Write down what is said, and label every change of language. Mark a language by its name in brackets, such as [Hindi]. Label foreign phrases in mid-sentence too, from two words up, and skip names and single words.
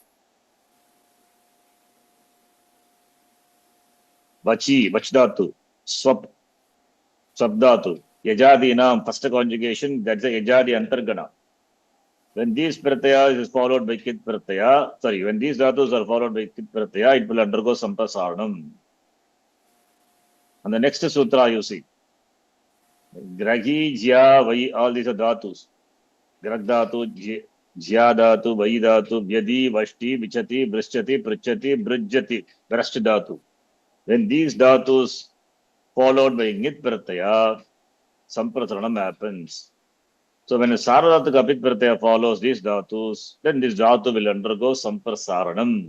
[Sanskrit] Vachi, Vachdatu, Swap, Swabdatu, Yajadi Nam, [English] first conjugation, that's a [Sanskrit] Yajadi Antargana. [English] When these pratyas is followed by [Sanskrit] Kit pratyaya, [English] sorry, when these dhatus are followed by [Sanskrit] Kit pratyaya, [English] it will undergo Sampasaranam. And the next sutra you see. [Sanskrit] Grahi, Jya, Vai, [English] all these are dhatus. [Sanskrit] Grag dhatu, Jya dhatu, Vai dhatu, Vyadi, Vashti, Vichati, Brishchati, Prichati, Brijjati, [English] the rest dhatu. When these dhatus followed by [Sanskrit] Nit Pratyaya, [English] Samprasaranam happens. So when a [Sanskrit] Saradhatuka Pit Pratyaya [English] follows these dhatus, then this dhatu will undergo Samprasaranam.